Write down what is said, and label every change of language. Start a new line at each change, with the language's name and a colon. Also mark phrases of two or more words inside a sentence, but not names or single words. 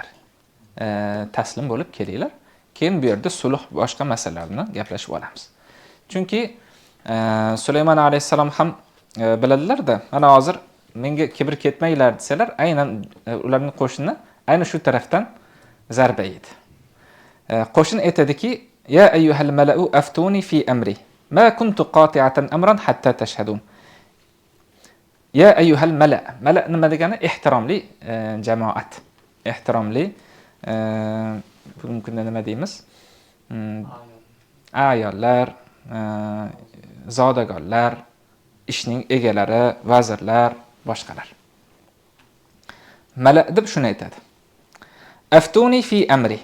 Uzbek: Taslim bo'lib kelinglar. Keyin bu yerda sulh boshqa masalalarni gaplashib olamiz. Chunki Sulaymon alayhisalom ham biladilar-da, mana hozir menga kibr ketmanglar desalar, aynan ularning qo'shini aynan shu tarafdan zarba yedi. Qo'shin aytadiki,
Arabic: يا أيها الملأ أفتوني في أمري ما كنت قاطعة أمرا حتى تشهدون. يا أيها الملأ. ملأ
Uzbek: nima degani? Ehtiromli jamoat. Ehtiromli mumkin nima deymiz? Ayollar, zodagonlar, ishning egalari, vazirlar, boshqalar. Mala deb shuni aytadi.
Arabic: أفتوني في أمري.